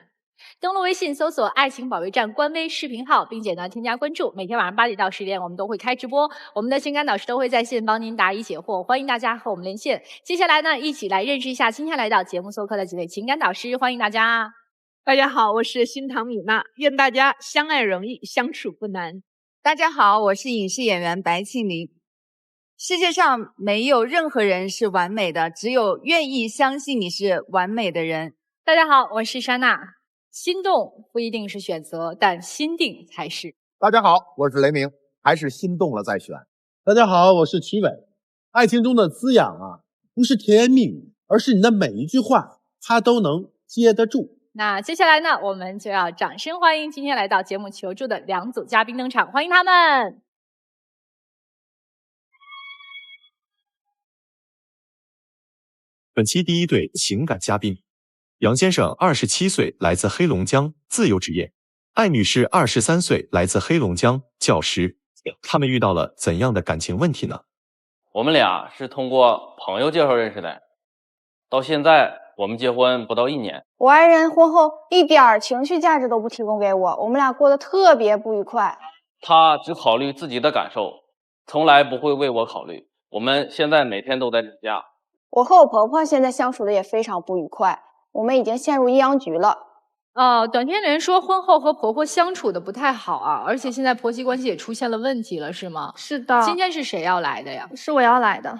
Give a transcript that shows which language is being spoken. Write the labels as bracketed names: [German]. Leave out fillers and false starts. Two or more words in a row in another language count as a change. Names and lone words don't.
[Chinese] 登錄微信搜索"愛情保衛戰"官微視頻號，並且呢添加關注。每天晚上8點到10點，我們都会開直播，我們的情感導師都會在線幫您答疑解惑，歡迎大家和我們連線。接下來呢，一起來認識一下今天來到節目做客的幾位情感導師，歡迎大家。大家好，我是新唐米娜，願大家相愛容易，相處不难。大家好，我是影视演員白庆玲。世界上没有任何人是完美的，只有愿意相信你是完美的人。大家好，我是莎娜。心动不一定是選擇，但心定才是。大家好，我是雷鸣，還是心動了再選。大家好，我是曲偉。愛情中的滋養啊，不是甜言蜜語，而是你的每一句話，它都能接得住。那接下來呢，我們就要掌声歡迎今天来到節目求助的2 組嘉賓登場，歡迎他們。本期第一对情感嘉賓，杨先生27歲，來自黑龍江，自由職業；艾女士23歲，來自黑龍江，教師。他們遇到了怎樣的感情問題呢？我們倆是通過朋友介紹認識的，到現在我們結婚不到1年。我愛人婚後一點情緒價值都不提供給我，我們倆過得特別不愉快。他只考慮自己的感受，從來不會為我考慮。我們現在每天都在吵架。我和我婆婆現在相處的也非常不愉快，我們已經陷入阴陽局了。短片人说婚後和婆婆相處的不太好啊，而且現在婆媳關係也出現了問題了，是嗎？是的。今天是誰要來的呀？是我要來的。